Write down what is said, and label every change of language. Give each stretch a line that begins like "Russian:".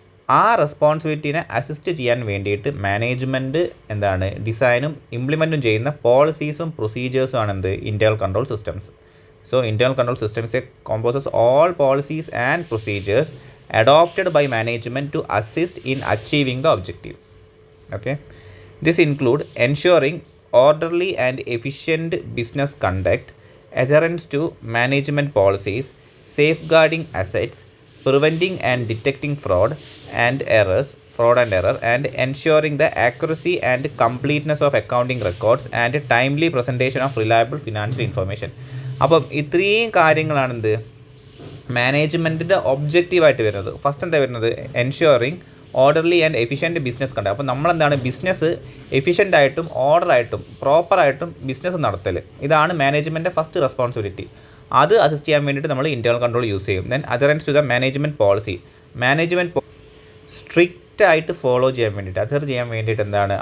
Malayalam: ആ റെസ്പോൺസിബിലിറ്റീനെ അസിസ്റ്റ് ചെയ്യാൻ വേണ്ടിയിട്ട് മാനേജ്മെൻറ്റ് എന്താണ്? ഡിസൈനും ഇംപ്ലിമെൻറ്റും ചെയ്യുന്ന പോളിസീസും പ്രൊസീജിയേഴ്സും ആണ് എന്ത്? Internal control systems.
English: So internal control systems composes all policies and procedures adopted by management to assist in achieving the objective. Okay, this include ensuring orderly and efficient business conduct, adherence to management policies, safeguarding assets, preventing and detecting fraud and error, and ensuring the accuracy and completeness of accounting records and timely presentation of reliable financial information.
Malayalam: അപ്പം ഇത്രയും കാര്യങ്ങളാണ് എന്ത്? മാനേജ്മെൻറ്റിൻ്റെ ഒബ്ജക്റ്റീവായിട്ട് വരുന്നത്. First എന്താ വരുന്നത്?
English: Ensuring orderly and efficient business conduct.
Malayalam: അപ്പോൾ നമ്മളെന്താണ്? Business എഫിഷ്യൻ്റായിട്ടും ഓർഡറായിട്ടും പ്രോപ്പറായിട്ടും business നടത്തൽ, ഇതാണ് മാനേജ്മെൻറ്റിൻ്റെ ഫസ്റ്റ് റെസ്പോൺസിബിലിറ്റി. അത് അസിസ്റ്റ് ചെയ്യാൻ വേണ്ടിയിട്ട് നമ്മൾ ഇൻറ്റേർണൽ കൺട്രോൾ യൂസ് ചെയ്യും.
English: then adherence to the management policy,
Malayalam: management strict ആയിട്ട് ഫോളോ ചെയ്യാൻ വേണ്ടിയിട്ട്, അദർ ചെയ്യാൻ വേണ്ടിയിട്ട് എന്താണ്?